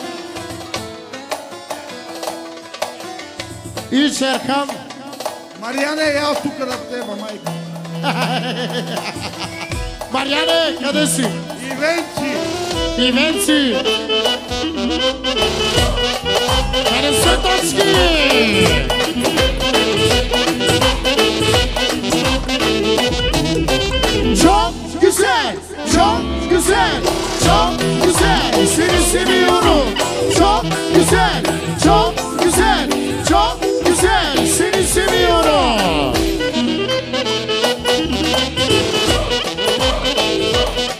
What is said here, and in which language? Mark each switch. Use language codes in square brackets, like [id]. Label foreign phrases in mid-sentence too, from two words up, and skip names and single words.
[bg] И Шерхан. Мариане, я тук да теба, майка. Мариане, къде си? И Венци. Къде са точки? [tr] Çok güzel, seni seviyorum. Çok güzel, seni seviyorum.